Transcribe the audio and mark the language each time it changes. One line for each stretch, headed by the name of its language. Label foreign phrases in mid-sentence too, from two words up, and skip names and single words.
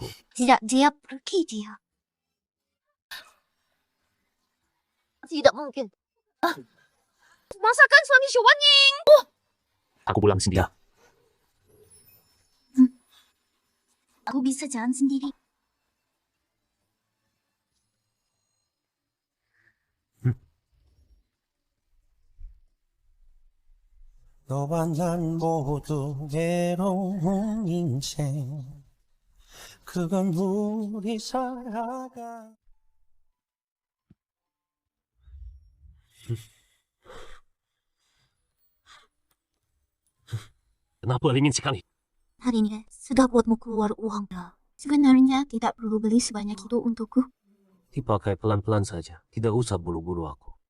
Indonesian: Tidak, dia pergi dia. Tidak mungkin. Masakan suami Xuan Ying. Aku pulang sendiri. Aku bisa jalan sendiri.
Korean: 너와 난 모두 외로운 인생 그건 우리 살아가
Indonesian: Kenapa ingin sekali? Hari ini sudah buatmu keluar uang. Sebenarnya tidak perlu beli sebanyak itu untukku. Dipakai pelan-pelan saja. Tidak usah buru-buru aku.